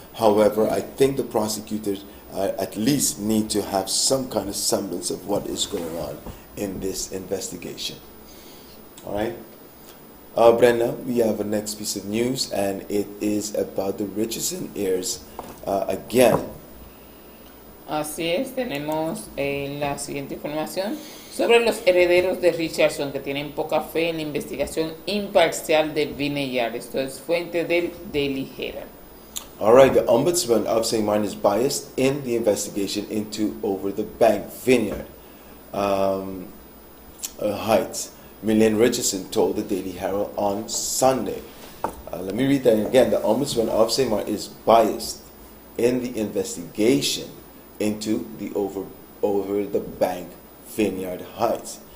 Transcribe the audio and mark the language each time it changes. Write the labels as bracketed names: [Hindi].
[English] However, I think the prosecutors at least need to have some kind of semblance of what is going on in this investigation. All right. Brenda, we have a next piece of news, and it is about the Richardson heirs again. [Spanish] Así es, tenemos la siguiente información sobre los herederos de Richardson que tienen poca fe en la investigación imparcial de Vineyard. Esto es fuente del Daily Herald. [English] All right, the Ombudsman of St. Martin is biased in the investigation into over the bank Vineyard Heights. Millen Richardson told the Daily Herald on Sunday. Let me read that again. The Ombudsman of St. Martin is biased in the investigation into the over the bank Vineyard Heights.